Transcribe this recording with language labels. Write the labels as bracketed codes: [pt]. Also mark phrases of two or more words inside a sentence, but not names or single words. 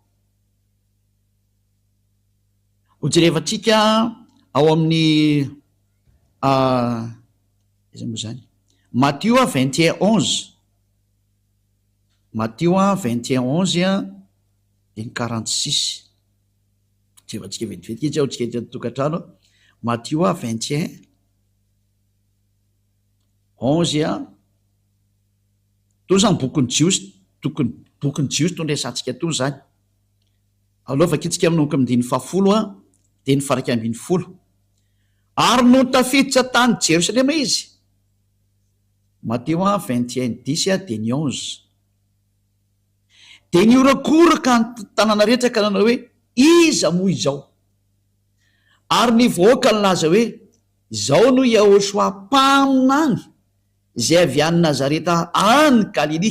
[mg] Ho jerevantsika ao amin'ny iza moa zany, Matthieu 21:11, Matthieu 21:11 de ny 46. Jerevantsika vetivetika izy ao tsika tokantrano. Matthieu 21:11 to zany bokyny jiosy, bokyny jiosy to ndraisantsika to zany. Aloha vakitsika amin'noko amin'ny 10 de ny faraka ambin'ny 10. Ary no tafiditra tany Jerosalema izy. Matthieu 21:10 de ny 11. De niorakoraka ny tanàna rehetra ka nanao hoe iza moa izao, ary ny vahoaka nilaza hoe izao no Yahoshua mpaminany zay avy any Nazareta any Galily.